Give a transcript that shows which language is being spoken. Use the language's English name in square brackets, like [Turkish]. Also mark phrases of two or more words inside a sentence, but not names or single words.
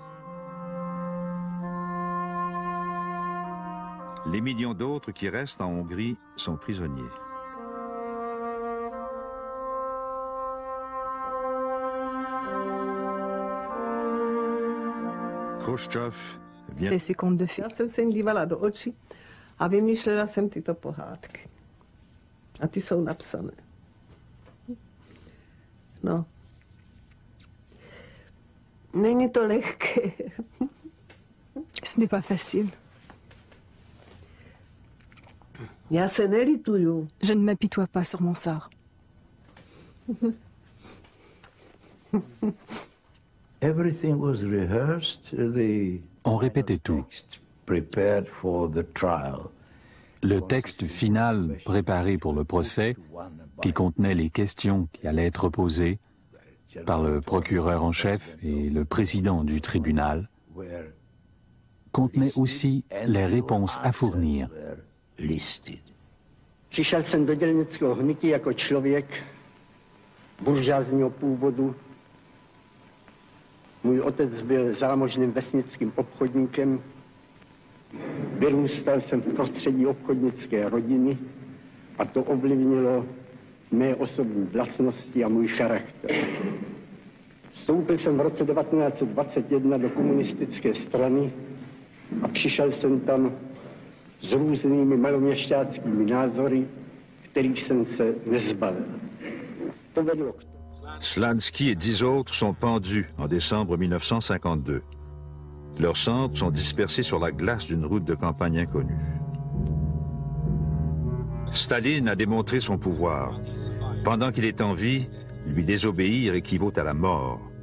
[French] Les millions d'autres qui restent en Hongrie sont prisonniers. Khrushchev vient... ses contes de fées. [Czech] Já jsem se jim dívala do očí a vymýšlela jsem tyto pohádky. A ty jsou napsané. No. Není to lehké. [French] Ce n'est pas facile. [Czech] Já se nelituju. [French] Je ne m'apitoie pas sur mon sort. [English] Everything was rehearsed, [French] on répétait tout. [English] Prepared for the trial. [French] Le texte final préparé pour le procès, qui contenait les questions qui allaient être posées par le procureur en chef et le président du tribunal, contenait aussi les réponses à fournir. [Czech] Přišel jsem do dělnického hnutí jako člověk buržázního původu. Můj otec byl zámožným vesnickým obchodníkem. Vyrůstal jsem v prostředí obchodnické rodiny a to ovlivnilo mé osobní vlastnosti a můj charakter. Vstoupil jsem v roce 1921 do komunistické strany a přišel jsem tam s různými maloměšťáckými názory, kterých jsem se nezbavil. To vedlo k tomu. [French] Slansky et 10 autres sont pendus en décembre 1952. Leurs cendres sont dispersées sur la glace d'une route de campagne inconnue. Staline a démontré son pouvoir. Pendant qu'il est en vie, lui désobéir équivaut à la mort.